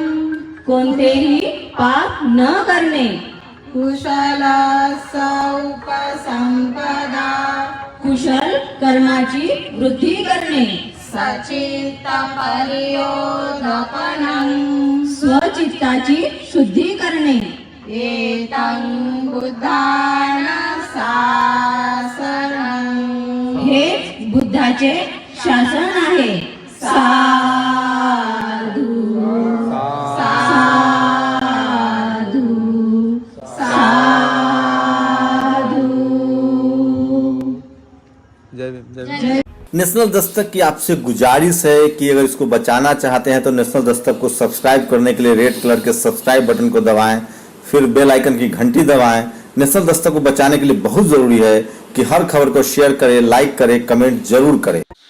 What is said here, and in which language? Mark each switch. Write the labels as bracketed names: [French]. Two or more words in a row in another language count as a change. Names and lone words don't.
[Marathi] कोणतेही पाप न करणे, [Pali] कुशलसौपसंपदा [Marathi] कुशल कर्माची वृद्धी करणे, [Pali] सचित्तपर्योदपनं [Marathi] स्वचित्ताची शुद्धी करणे। [Pali] एतं बुद्धानं शासनं। [Marathi] हेच बुद्धाचे शासन आहे। साधू साधू साधू। [Hindi] नेशनल दस्तक की आपसे गुजारिश है कि अगर इसको बचाना चाहते हैं तो नेशनल दस्तक को सब्सक्राइब करने के लिए [English] red color [Hindi] के [English] subscribe button [Hindi] को दबाएं, फिर [English] bell icon [Hindi] की घंटी दबाएं। नेशनल दस्तक को बचाने के लिए बहुत जरूरी है कि हर खबर को शेयर करें, लाइक करें, कमेंट जरूर करें।